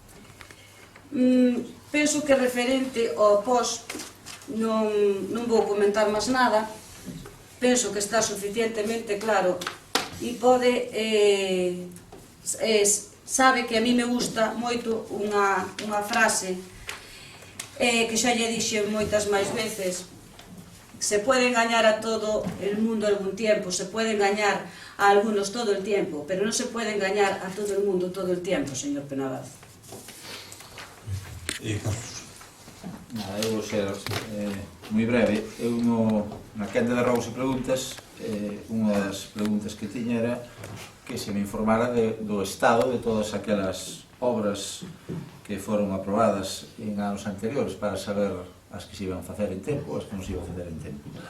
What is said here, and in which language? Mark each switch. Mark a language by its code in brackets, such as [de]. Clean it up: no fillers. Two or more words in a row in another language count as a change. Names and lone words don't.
[gl] Penso que referente ao POS non vou comentar máis nada. Penso que está suficientemente claro e pode... Sabe que [es] a mí me gusta [gl] moito unha frase que xa lle dixe moitas máis veces: [es] se puede engañar a todo el mundo algún tiempo, se puede engañar a algunos todo el tiempo, pero non se puede engañar a todo el mundo todo el tiempo, señor Penabal. [gl] Carlos. Nada, eu vou ser moi breve. Eu na quenda de rogos e preguntas, unha das preguntas que tiña era que se me informara do estado de todas aquelas obras que foron aprobadas en anos anteriores, para saber as que se iban facer en tempo, as que non se iban facer en tempo.